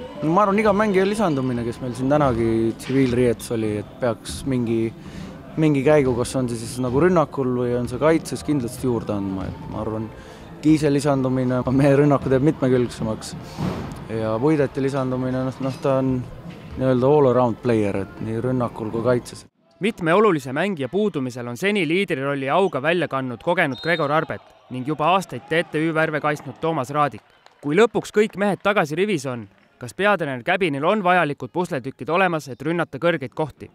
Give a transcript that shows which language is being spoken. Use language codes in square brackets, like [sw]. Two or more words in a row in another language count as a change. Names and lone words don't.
[et] Ma arvan, iga mängija lisandumine, kes meil siin tänagi tsiviilriietus oli, et peaks mingi käigu, kas on see siis nagu rünnakul või on see kaitses kindlasti juurde andma. Ma arvan, Kiise lisandumine, meie rünnaku teeb mitmekülgsemaks ja Puideti lisandumine, ta on nii-öelda [en] all-around player, [et] et nii rünnakul kui kaitses. Mitme olulise mängija puudumisel on seni liidrirolli auga välja kandnud kogenud Gregor Arbet ning juba aastaid TTÜ värve kaitsnud Toomas Raadik. Kui lõpuks kõik mehed tagasi rivis on, kas peatreener Käbinil on vajalikud pusletükid olemas, et rünnata kõrgeid kohti?